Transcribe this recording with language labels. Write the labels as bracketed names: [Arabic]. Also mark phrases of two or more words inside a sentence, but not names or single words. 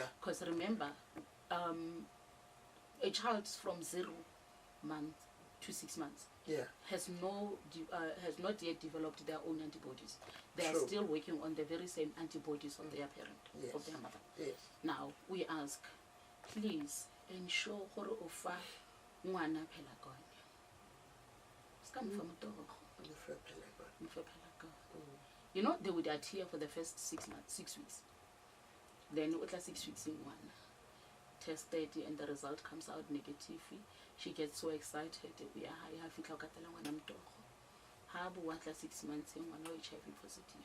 [English] Because remember, a child from 0 months to 6 months has not yet developed their own antibodies. They are still working on the very same antibodies of their parent, of their mother. Yes. Now we ask, please ensure [Tswana] gore o fa ngwana phelakone. Ska mo fa motogo. [English] You know, they would adhere for the first 6 months, 6 weeks. Then it was 6 weeks in one. Tested and the result comes out negative. She gets so excited. We are high. 6 months in one HIV positive.